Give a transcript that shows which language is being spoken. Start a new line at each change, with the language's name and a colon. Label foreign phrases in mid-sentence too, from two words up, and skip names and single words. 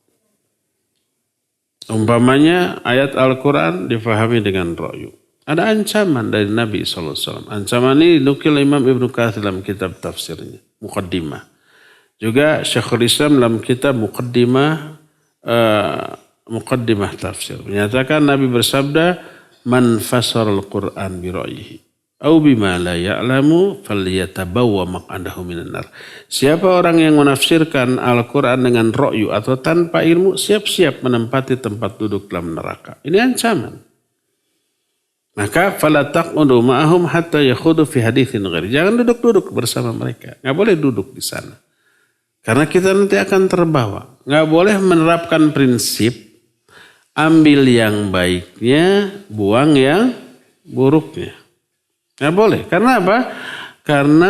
Indonesian: Umpamanya ayat Al-Quran difahami dengan ro'yu. Ada ancaman dari Nabi SAW. Ancaman ini dinukil Imam Ibn Katsir dalam kitab tafsirnya, Muqaddimah. Juga Syekhul Islam dalam kitab Muqaddimah tafsir. Menyatakan Nabi bersabda,
Arabic: "من فسر القرآن برأيه أو بما لا يعلم فليتبوأ مقعده من النار."
Indonesian: Siapa orang yang menafsirkan Al-Quran dengan ra'yu atau tanpa ilmu, siap-siap menempati tempat duduk dalam neraka. Ini ancaman.
Arabic: Maka فلا تقعدوا معهم حتى يخوضوا في حديث غيره.
Indonesian: Jangan duduk-duduk bersama mereka. Enggak boleh duduk di sana. Karena kita nanti akan terbawa. Enggak boleh menerapkan prinsip ambil yang baiknya, buang yang buruknya. Enggak boleh. Karena apa?